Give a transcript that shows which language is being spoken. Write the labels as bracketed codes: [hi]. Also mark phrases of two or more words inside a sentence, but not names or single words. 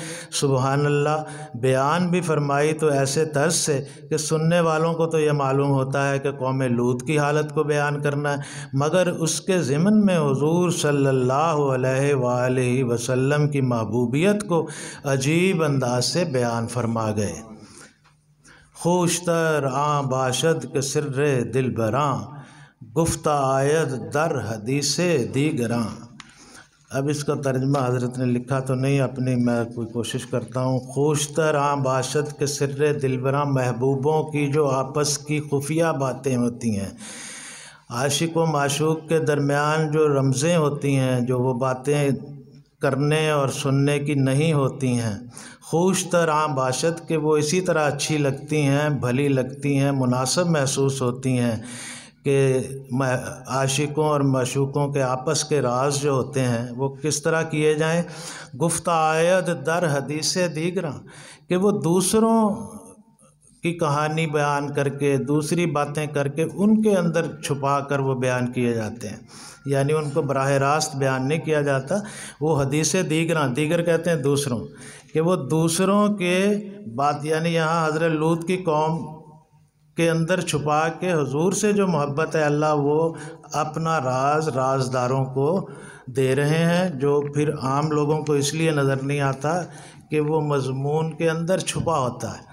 [ar] سبحان اللہ، [ur] بیان بھی فرمائی تو ایسے طرز سے کہ سننے والوں کو تو یہ معلوم ہوتا ہے کہ قوم لوط کی حالت کو بیان کرنا ہے، مگر اس کے ضمن میں حضور [ar] صلی اللہ علیہ وآلہ وسلم [ur] کی محبوبیت کو عجیب انداز سے بیان فرما گئے۔ [fa] خوشتر آں باشد کے سر دل براں، گفتہ آید در حدیث دیگراں۔ [ur] اب اس کا ترجمہ حضرت نے لکھا تو نہیں، اپنی میں کوئی کوشش کرتا ہوں۔ [fa] خوشتر آں باشد کے سر دل براں، [ur] محبوبوں کی جو آپس کی خفیہ باتیں ہوتی ہیں، عاشق و معشوق کے درمیان جو رمزیں ہوتی ہیں، جو وہ باتیں کرنے اور سننے کی نہیں ہوتی ہیں، [fa] خوشتر آں باشد [ur] کہ وہ اسی طرح اچھی لگتی ہیں، بھلی لگتی ہیں، مناسب محسوس ہوتی ہیں کہ عاشقوں اور معشوقوں کے آپس کے راز جو ہوتے ہیں وہ کس طرح کیے جائیں۔ [fa] گفتہ آید در حدیث دیگراں، [ur] کہ وہ دوسروں کی کہانی بیان کر کے، دوسری باتیں کر کے ان کے اندر چھپا کر وہ بیان کیے جاتے ہیں، یعنی ان کو براہ راست بیان نہیں کیا جاتا۔ وہ [fa] حدیث دیگراں، [ur] دیگر کہتے ہیں دوسروں، کہ وہ دوسروں کے بات، یعنی یہاں حضرت لوط کی قوم کے اندر چھپا کے حضور سے جو محبت ہے اللہ وہ اپنا رازداروں کو دے رہے ہیں، جو پھر عام لوگوں کو اس لیے نظر نہیں آتا کہ وہ مضمون کے اندر چھپا ہوتا ہے۔